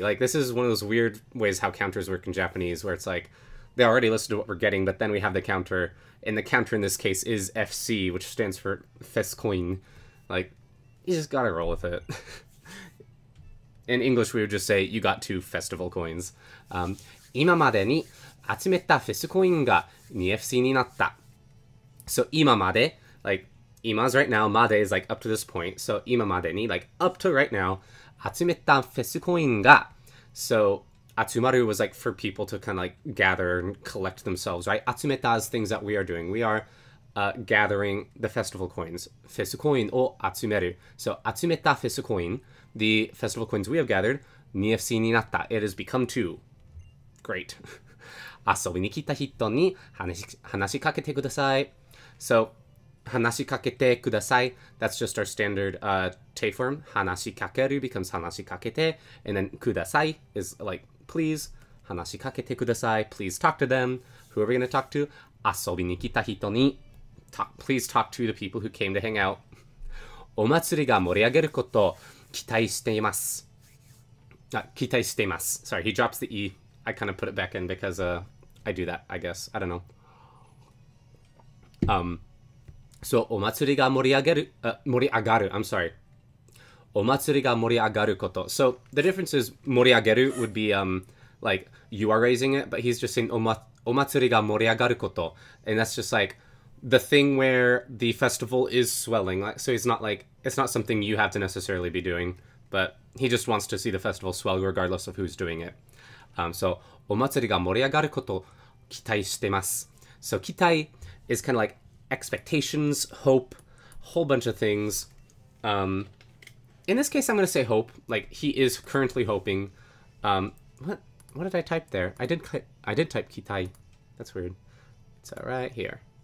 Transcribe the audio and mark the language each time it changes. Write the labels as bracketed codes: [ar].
[en] Like, this is one of those weird ways how counters work in Japanese, where it's like, they already listed what we're getting, but then we have the counter, and the counter in this case is FC, which stands for fest coin. Like, you just gotta roll with it. In English, we would just say, you got 2 festival coins. [ja] 今までに集めたフェスコインが 2FC になった。 [en] So, [ja] 今まで, [en] like, ima's right now, made is like up to this point. So, [ja] 今までに, [en] like, up to right now, [ja] 集めたフェスコインが. [en] So, [ja] 集まる [en] was like for people to kind of like gather and collect themselves, right? [ja] 集めた [en] is things that we are doing. We are gathering the festival coins. [ja] フェスコインを集める. [en] So, [ja] 集めたフェスコイン, [en] the festival coins we have gathered, [ja] 2FC になった. [en] It has become 2. Great. [ja] 遊びに来た人に話しかけてください. [en] So, [ja] 話しかけてください. [en] That's just our standard te form. [ja] 話しかける [en] becomes [ja] 話しかけて. [en] And then [ja] ください [en] is like, please. [ja] 話しかけてください. [en] Please talk to them. Who are we going to talk to? [ja] 遊びに来た人に. [en] Please talk to the people who came to hang out. [ja] お祭りが盛り上げることを期待しています。期待しています. [en] Sorry, he drops the E. I kind of put it back in because I do that, I guess. I don't know. So, [ja] お祭りが盛り上がる. [en] I'm sorry. [ja] お祭りが盛り上がること. [en] So, the difference is [ja] 盛り上げる [en] would be like you are raising it, but he's just saying [ja] お祭りが盛り上がること. [en] And that's just like the thing where the festival is swelling. Like, so he's not like, it's not something you have to necessarily be doing, but he just wants to see the festival swell regardless of who's doing it. [ja] So, お祭りが盛り上がることを期待してます. [en] So, [ja] 期待 [en] is kind of like expectations, hope, whole bunch of things. In this case, I'm going to say hope. Like, he is currently hoping. What did I type there? I did type kitai. That's weird. It's right here.